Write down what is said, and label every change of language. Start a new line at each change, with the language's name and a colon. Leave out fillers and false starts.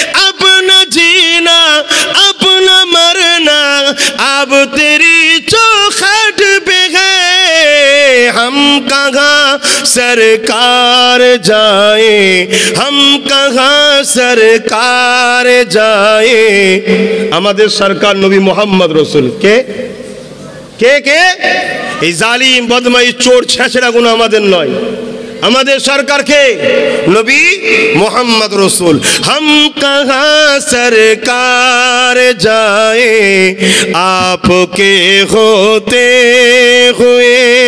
Hindi: अपना जीना अपना मरना अब तेरी चौखट पे है। हम कहाँ सरकार जाए, हम कहाँ सरकार जाए।
Bangla: আমাদের সরকার নবী মোহাম্মদ রসুল কে কে কে? এই জালিম বদমাই চোর ছেঁচড়া গুণ আমাদের নয়, আমাদের সরকার কে? নবী মোহাম্মদ রসুল।
Hindi: हम कहाँ सरकार जाए आपके होते हुए।